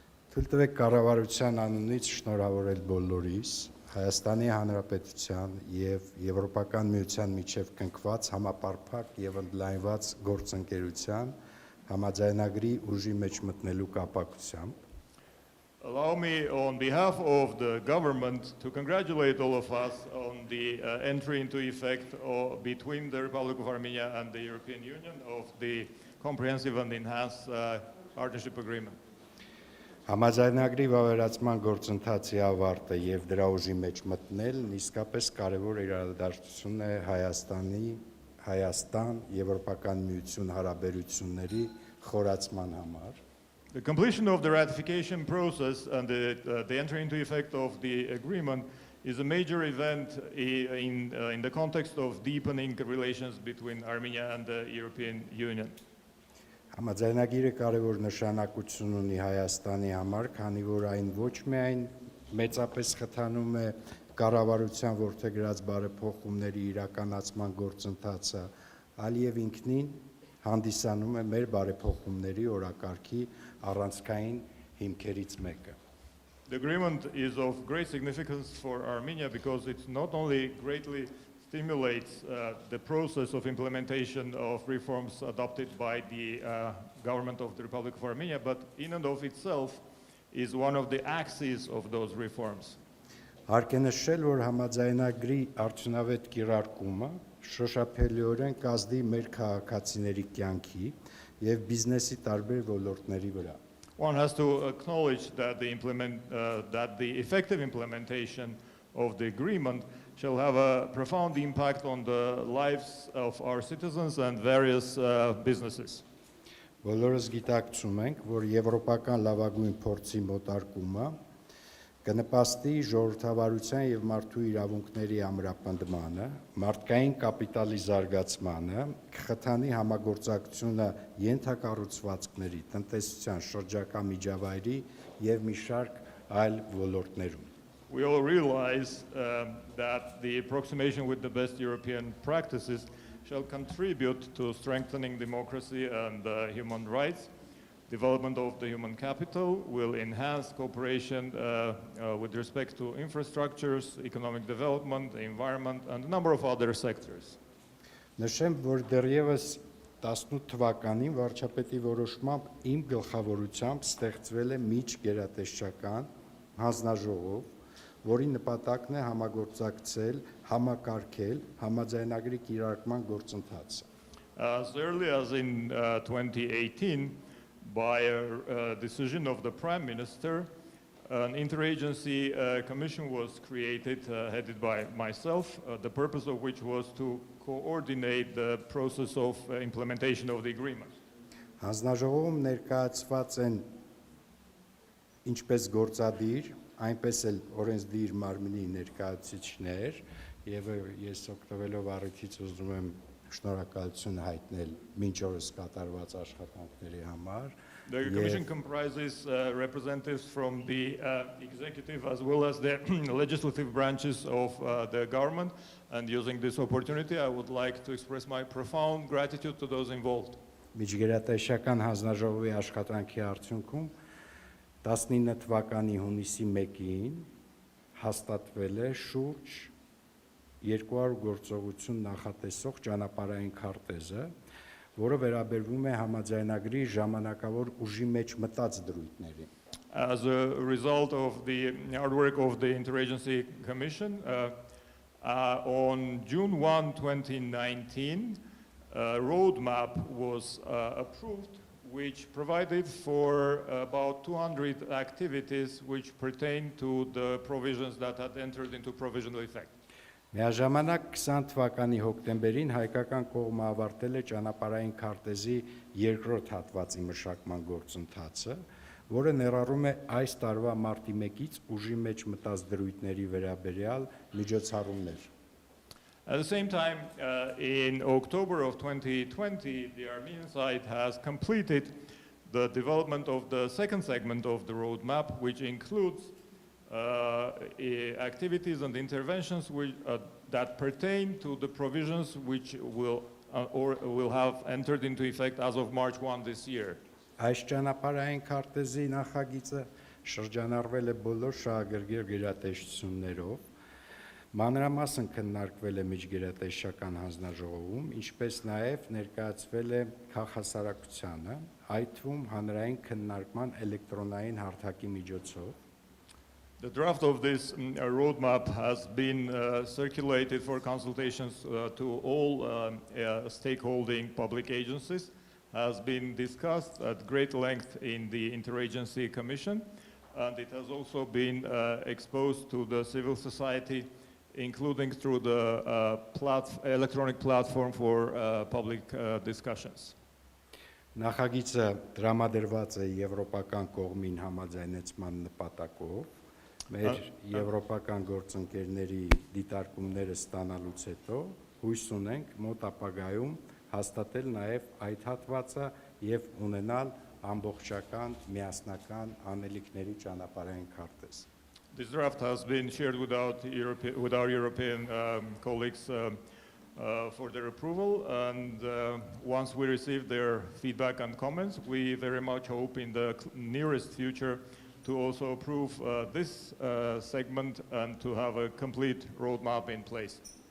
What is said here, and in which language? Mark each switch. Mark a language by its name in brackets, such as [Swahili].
[Armenian] թույլ տվեք կառավարության անունից շնորհավորել բոլորիս Հայաստանի Հանրապետության եւ Եվրոպական միության միջև կնքված համապարփակ եւ ընդլայնված գործընկերության համաձայնագրի ուժի մեջ մտնելու կապակցությամբ [English] Allow me, on behalf of the government, to congratulate all of us on the entry into effect between the Republic of Armenia and the European Union of the comprehensive and enhanced partnership agreement. [Armenian] Համաձայնագրի վավերացման գործընթացի ավարտը եւ դրա ուժի մեջ մտնելն իսկապես կարևոր իրադարձություն է Հայաստան-Եվրոպական միություն հարաբերությունների խորացման համար. [English] The completion of the ratification process and the entry into effect of the agreement is a major event in the context of deepening relations between Armenia and the European Union. [Armenian] Համաձայնագիրը կարևոր նշանակություն ունի Հայաստանի համար, քանի որ այն ոչ միայն մեծապես խթանում է կառավարության որդեգրած բարեփոխումների իրականացման գործընթացը, այլ եւ ինքնին հանդիսանում է մեր բարեփոխումների օրակարգի առանցքային հիմքերից մեկը. [English] The agreement is of great significance for Armenia because it not only greatly stimulates the process of implementation of reforms adopted by the government of the Republic of Armenia, but in and of itself is one of the axes of those reforms. [Armenian] Հարկ է նշել, որ համաձայնագրի արդյունավետ կիրարկումը շոշափելիորեն կազդի մեր քաղաքացիների կյանքի եւ բիզնեսի տարբեր ոլորտների վրա. [English] One has to acknowledge that the effective implementation of the agreement shall have a profound impact on the lives of our citizens and various businesses. [Armenian] Բոլորս գիտակցում ենք, որ եվրոպական լավագույն փորձի մոտարկումը կնպաստի ժողովրդավարության եւ մարդու իրավունքների ամրապնդմանը, մարդկային կապիտալի զարգացմանը, կխթանի համագործակցությունը ենթակառուցվածքների, տնտեսության, շրջակա միջավայրի եւ մի շարք այլ ոլորտներում. [English] We all realize that the approximation with the best European practices shall contribute to strengthening democracy and human rights. Development of the human capital will enhance cooperation with respect to infrastructures, economic development, the environment, and a number of other sectors. [Armenian] Նշեմ, որ դեռևս 18 թվականին վարչապետի որոշմամբ իմ գլխավորությամբ ստեղծվել է միջգերատեսչական հանձնաժողով, որի նպատակն է համագործակցել, համակարգել համաձայնագրի կիրարկման գործընթացը. [English] As early as in 2018, by a decision of the Prime Minister, an interagency commission was created, headed by myself, the purpose of which was to coordinate the process of implementation of the agreement. [Armenian] Հանձնաժողովում ներկայացված են ինչպես գործադիր, այնպես էլ օրենսդիր մարմնի ներկայացուցիչներ, եւ ես օգտվելով առիթից ուզում եմ շնորհակալություն հայտնել մինչ օրս կատարված աշխատանքների համար. [English] The Commission comprises representatives from the executive as well as the legislative branches of the government, and using this opportunity I would like to express my profound gratitude to those involved. [Armenian] Միջգերատեսչական հանձնաժողովի աշխատանքի արդյունքում 19 թվականի հունիսի 1-ին հաստատվել է շուրջ 200 գործողություն նախատեսող ճանապարհային քարտեզը, որը վերաբերվում է համաձայնագրի ժամանակավոր ուժի մեջ մտած դրույթներին. [English] As a result of the hard work of the Interagency Commission, on June 1, 2019, a roadmap was approved which provided for about 200 activities which pertain to the provisions that had entered into provisional effect. [Armenian] Միաժամանակ 20 թվականի հոկտեմբերին հայկական կողմը ավարտել է ճանապարհային քարտեզի երկրորդ հատվածի մշակման գործընթացը, որը ներառում է այս տարվա մարտի 1-ից ուժի մեջ մտած դրույթների վերաբերյալ միջոցառումներ. [English] At the same time, in October of 2020, the Armenian side has completed the development of the second segment of the roadmap, which includes activities and interventions that pertain to the provisions which will have entered into effect as of March 1 this year. [Armenian] Այս ճանապարհային քարտեզի նախագիծը շրջանառվել է բոլոր շահագրգիռ գերատեսչություններով, մանրամասն քննարկվել է միջգերատեսչական հանձնաժողովում, ինչպես նաև ներկայացվել է քաղաքասարակությանը, այդ թվում հանրային քննարկման էլեկտրոնային հարթակի միջոցով։ [English] The draft of this roadmap has been circulated for consultations to all stakeholding public agencies, has been discussed at great length in the Interagency Commission, and it has also been exposed to the civil society, including through the electronic platform for public discussions. [Armenian] Նախագիծը տրամադրված է եվրոպական կողմին համաձայնեցման նպատակով, մեր եվրոպական գործընկերների դիտարկումները ստանալուց հետո հույս ունենք մոտ ապագայում հաստատել նաև այդ հատվածը եւ ունենալ ամբողջական միասնական անելիքների ճանապարհային քարտեզ. [English] This draft has been shared with our European colleagues for their approval, and once we receive their feedback and comments, we very much hope in the nearest future to also approve this segment and to have a complete roadmap in place.